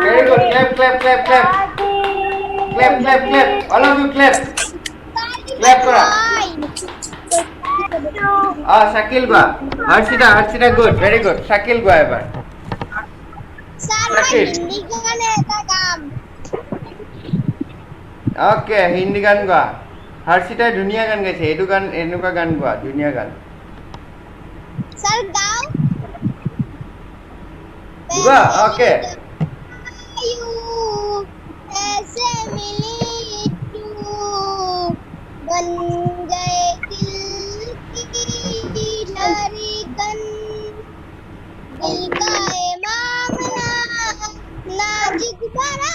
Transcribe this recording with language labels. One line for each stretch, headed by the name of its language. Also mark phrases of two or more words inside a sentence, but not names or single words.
English: Clap. All of you clap.
Assamese: Clap kora. Shakil ba.
English: Harshita good. Very good. Shakil
Assamese: গো এবাৰ.
English: Shakil.
Assamese: Okay, Hindi গান গোৱা হৰ্ষিতাই ধুনীয়া গান গাইছে এইটো গান এনেকুৱা গান গোৱা ধুনীয়া গান স্যার গাও গোৱা ওকে
Hindi: ऐसे मिली तू बन गए दिल की धड़कन दिल का ये मामला नाजुक बना